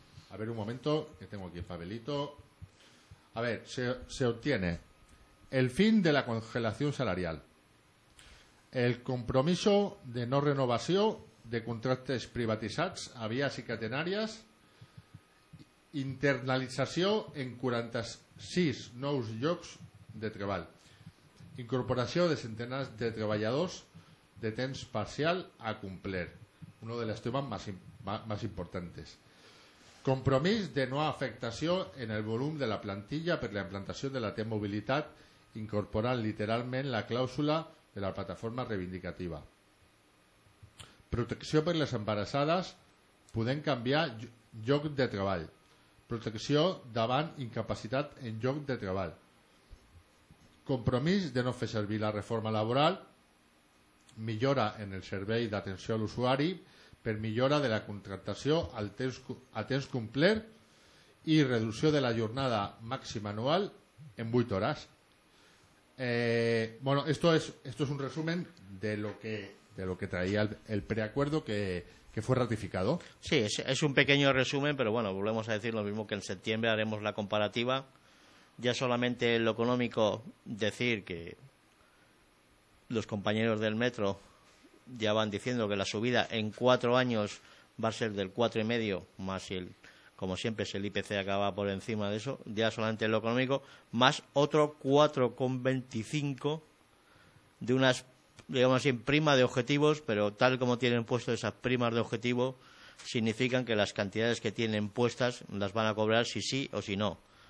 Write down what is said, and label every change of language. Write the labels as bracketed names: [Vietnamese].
[Spanish] A ver un momento, que tengo aquí el papelito. A ver, se obtiene el fin de la congelación salarial, el compromiso de no renovación de contratos privatizados a vías y catenarias, internalización en 46 nuevos [Catalan] llocs de treball, [Spanish] incorporación de centenas de [Catalan] treballadors de temps parcial a complet, [Spanish] uno de los temas más importantes. [Catalan] Compromís de no afectació en el volum de la plantilla per la implantació de la T-Mobilitat, incorporant literalment la clàusula de la plataforma reivindicativa. Protecció per les embarassades, podent canviar lloc de treball. Protecció davant incapacitat en lloc de treball. Compromís de no fer servir la reforma laboral, millora en el servei d'atenció a l'usuari per millora de la contractació a temps complet i reducció de la jornada màxima anual en 8 hores. [Spanish] Bueno, esto es un resumen de lo que traía el preacuerdo que fue ratificado. Sí, es un pequeño resumen, pero bueno, volvemos a decir lo mismo que en septiembre, haremos la comparativa. Ya solamente lo económico, decir que los compañeros del metro ya van diciendo que la subida en 4 años va a ser del 4,5, más el, como siempre, el IPC acaba por encima de eso, ya solamente lo económico, más otro 4,25 de unas, digamos así, prima de objetivos, pero tal como tienen puesto esas primas de objetivo, significan que las cantidades que tienen puestas las van a cobrar si sí o si no.